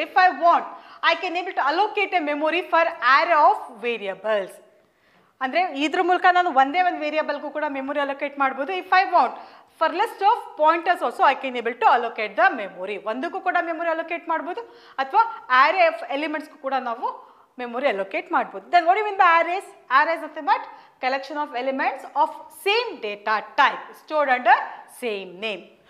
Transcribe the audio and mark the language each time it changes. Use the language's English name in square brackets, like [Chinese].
[English] If I want, I can able to allocate a memory for array of variables. [Kannada] ಅಂದರೆ ಇದ್ರ ಮೂಲಕ ನಾನು ಒಂದೇ ಒಂದು ವೇರಿಯಬಲ್ಗೂ ಕೂಡ ಮೆಮೊರಿ ಅಲೋಕೇಟ್ ಮಾಡ್ಬೋದು. [English] If I want for list of pointers also I can able to allocate the memory. [Kannada] ಒಂದಕ್ಕೂ ಕೂಡ memory allocate ಮಾಡ್ಬೋದು, ಅಥವಾ ಆರೇ ಆಫ್ ಎಲಿಮೆಂಟ್ಸ್ಗೂ ಕೂಡ ನಾವು memory allocate ಮಾಡ್ಬೋದು. [English] Then what do you mean by arrays? Arrays nothing but collection of elements of same data type stored under same name.